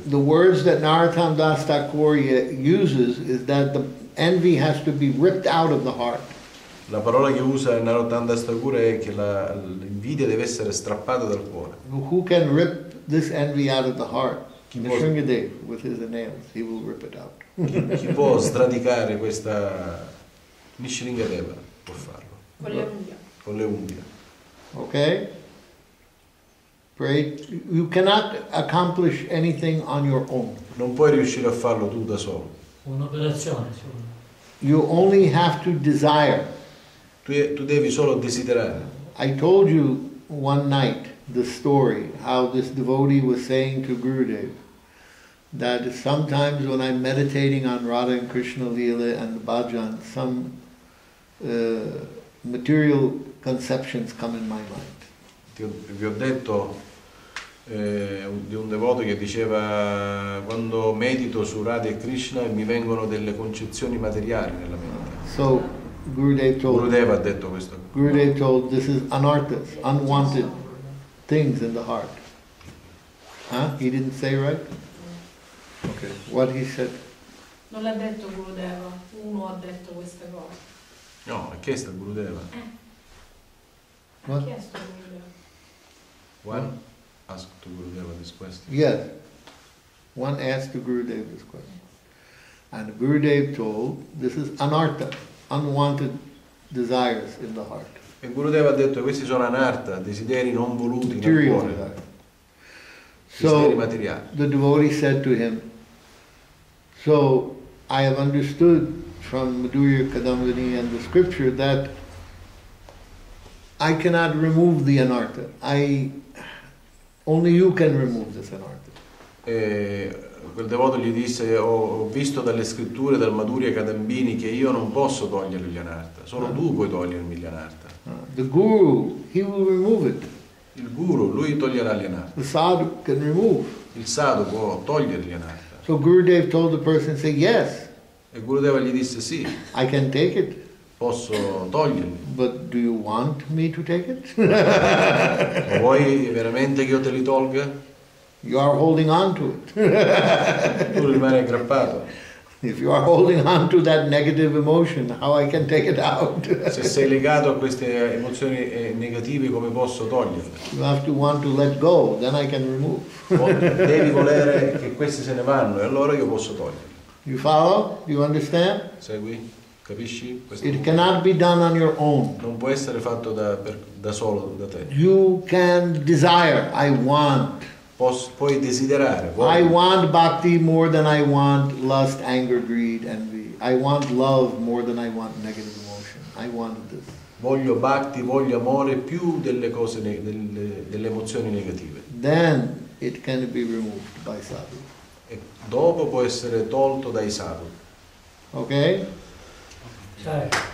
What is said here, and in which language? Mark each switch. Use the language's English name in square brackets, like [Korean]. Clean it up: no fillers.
[English] The words that Narottam Das Thakur uses is that the envy has to be ripped out of the heart. [Italian] La parola che usa Narottam Das Thakur è che l'invidia deve essere strappata dal cuore. [English] Who can rip this envy out of the heart? Nishringadev, with his nails, he will rip it out. [Italian] Chi può sradicare questa Nishringadeva può farlo. Con le unghie. Con le unghie. [English] Okay? Pray. You cannot accomplish anything on your own. [Italian] Non puoi riuscire a farlo tu da solo. Un'operazione, [English] You only have to desire. [Italian] Tu devi solo desiderare. [English] I told you one night the story how this devotee was saying to Gurudev that sometimes when I'm meditating on Radha and Krishna Leela and the bhajan, some material conceptions come in my mind. [Italian] Vi ho detto di un devoto che diceva: quando medito su Radha e Krishna mi vengono delle concezioni materiali nella mente. [English] So Gurudev [Italian] ha detto questo. [English] Gurudev told this is anarthas, unwanted things in the heart. Huh? He didn't say right? Okay. What he said? [Italian] Non l'ha detto Gurudeva, uno ha detto queste cose. No, ha chiesto a Gurudeva. Ha chiesto a Gurudeva. [English] One asked to Gurudeva this question. Yes. One asked to Gurudev this question. And Gurudev told, this is anartha, unwanted desires in the heart. [Italian] E Gurudeva ha detto: questi sono anartha, desideri non voluti nel [English] Material [Italian] cuore. [English] desire. [Italian] Desideri [English] So [Italian] materiali. [English] the devotee said to him, so I have understood from Madhurya Kadambini and the scripture that I cannot remove the anartha. Only you can remove this anartha. [Italian] E quel devoto gli disse: ho visto dalle scritture, dal Madhurya Kadambini, che io non posso togliere gli anartha, solo tu puoi togliermi gli anartha. [English] The guru, he will remove it. [Italian] Il guru, lui toglierà gli anartha. [English] The sadhu can remove. [Italian] Il sadhu può togliere gli anartha. [English] So Gurudev told the person, say, yes, [Italian] E Gurudeva gli disse: sì, [English] I can take it, [Italian] posso toglierli. [English] but do you want me to take it? [Italian] Ma vuoi veramente che io te li tolga? [English] You are holding on to it. [Italian] Tu rimani aggrappato. [English] If you are holding on to that negative emotion, how I can take it out? [Italian] Se sei legato a queste emozioni negative, come posso toglierle? [English] You have to want to let go, then I can remove. [Italian] Devi volere che questi se ne vanno e allora io posso toglierli. [English] You follow? Do you understand? [Italian] Segui? Capisci? Questo [English] It cannot be done on your own. [Italian] non può essere fatto da solo, da te. [English] You can desire, I want. [Italian] Puoi desiderare. [English] I want bhakti more than I want lust, anger, greed, envy. I want love more than I want negative emotion. I want this. [Italian] Voglio bhakti, voglio amore più delle cose, delle emozioni negative. [English] Then it can be removed by sadhu. [Italian] E dopo può essere tolto dai sadhu. [English] Okay? [Italian] Cioè.